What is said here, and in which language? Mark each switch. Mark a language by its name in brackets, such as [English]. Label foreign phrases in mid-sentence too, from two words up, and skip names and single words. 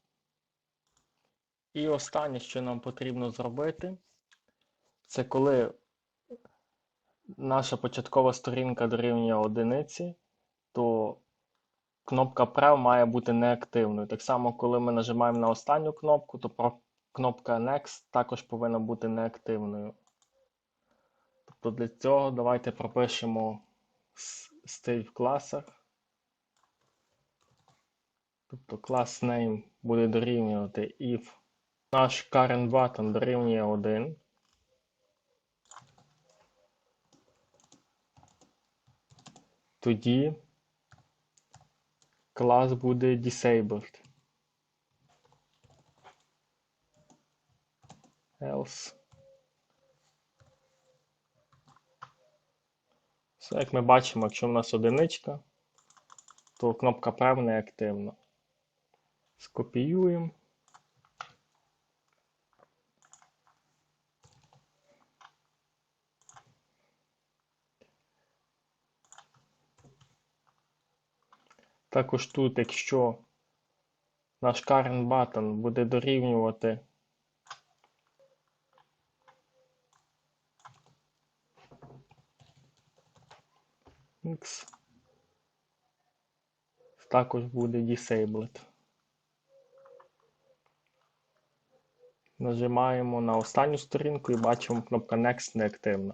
[Ukrainian] І останнє, що нам потрібно зробити, це коли наша початкова сторінка дорівнює одиниці, то кнопка Prev має бути неактивною. Так само, коли ми нажимаємо на останню кнопку, то кнопка Next також повинна бути неактивною. Тобто для цього давайте пропишемо стиль в класах. Тобто [English] class name [Ukrainian] буде дорівнювати if наш [English] current button [Ukrainian] дорівнює 1. Тоді клас буде disabled. Else. Все, як ми бачимо, якщо в нас одиничка, то кнопка Prev не активна. Скопіюємо. Також тут, якщо наш [English] current button [Ukrainian] буде дорівнювати X, також буде disabled. Нажимаємо на останню сторінку і бачимо, кнопка Next неактивна.